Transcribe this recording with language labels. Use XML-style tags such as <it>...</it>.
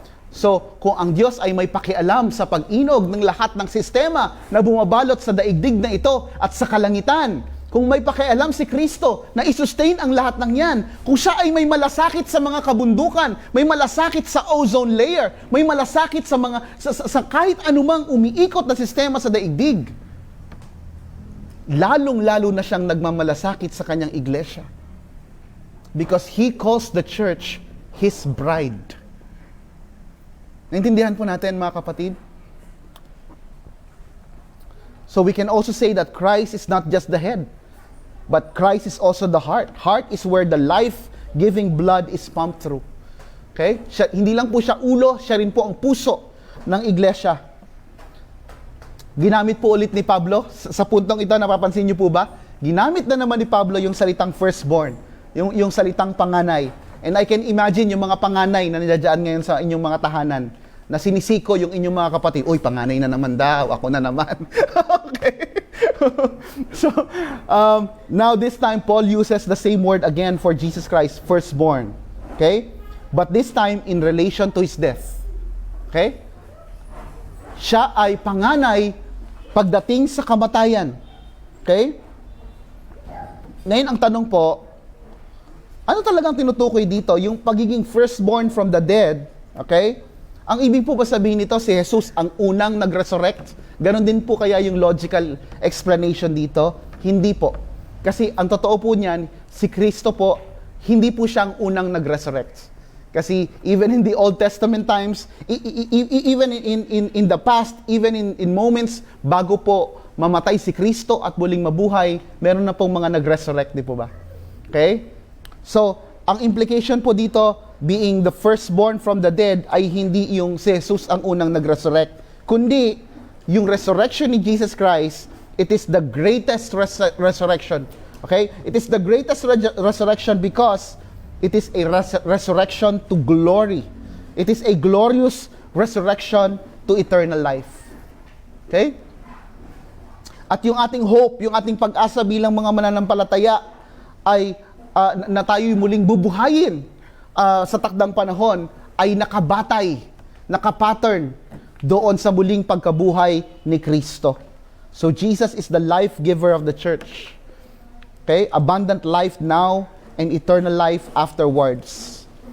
<tl>So, kung ang Diyos ay may pakialam sa pag-inog ng lahat ng sistema na bumabalot sa daigdig na ito at sa kalangitan, kung may pakialam si Kristo na isustain ang lahat ng yan, kung siya ay may malasakit sa mga kabundukan, may malasakit sa ozone layer, may malasakit sa kahit anumang umiikot na sistema sa daigdig, lalong-lalo na siyang nagmamalasakit sa kanyang iglesia.</tl> <en>Because He calls the church His bride.</en> <tl>Naintindihan po natin mga kapatid?</tl> <en>So we can also say that Christ is not just the head, but Christ is also the heart. Heart is where the life-giving blood is pumped through. Okay?</en> <tl>Hindi lang po siya ulo, siya rin po ang puso ng iglesia. Ginamit po ulit ni Pablo, sa puntong ito, napapansin niyo po ba? Ginamit na naman ni Pablo yung salitang firstborn, yung salitang panganay.</tl> <en>And I can imagine</en> <tl>yung mga panganay na nandiyan ngayon sa inyong mga tahanan, na sinisiko yung inyong mga kapatid, uy, panganay na naman daw, ako na naman. Okay?</tl> <en>So, now this time, Paul uses the same word again for Jesus Christ, firstborn. Okay? But this time, in relation to his death. Okay?</en> <tl>Siya ay panganay pagdating sa kamatayan. Okay? Ngayon, ang tanong po, ano talagang tinutukoy dito? Yung pagiging</tl> <en>firstborn from the dead, okay?</en> <tl>Ang ibig po ba sabihin nito, si Jesus ang unang nag-resurrect? Ganon din po kaya yung</tl> <en>logical explanation</en> <tl>dito? Hindi po. Kasi ang totoo po niyan, si Kristo po, hindi po siya ang unang nag-resurrect. Kasi</tl> <en>even in the Old Testament times, even in the past, even in moments</en> <tl>bago po mamatay si Kristo at muling mabuhay, meron na pong mga nag-resurrect, di po ba? Okay? So, ang implication po dito,</tl> <en>being the firstborn from the dead,</en> <tl>ay hindi yung si Jesus ang unang nag-resurrect, kundi yung resurrection ni Jesus Christ,</tl> <en>it is the greatest resurrection.</en> <tl>Okay?</tl> <en>It is the greatest resurrection because it is a resurrection to glory. It is a glorious resurrection to eternal life. Okay?</en> <tl>At yung ating hope, yung ating pag-asa bilang mga mananampalataya ay na tayo'y muling bubuhayin sa takdang panahon ay nakabatay, nakapattern doon sa muling pagkabuhay ni Kristo.</tl> <en>So Jesus is the life giver of the church. Okay? Abundant life now and eternal life afterwards.</en>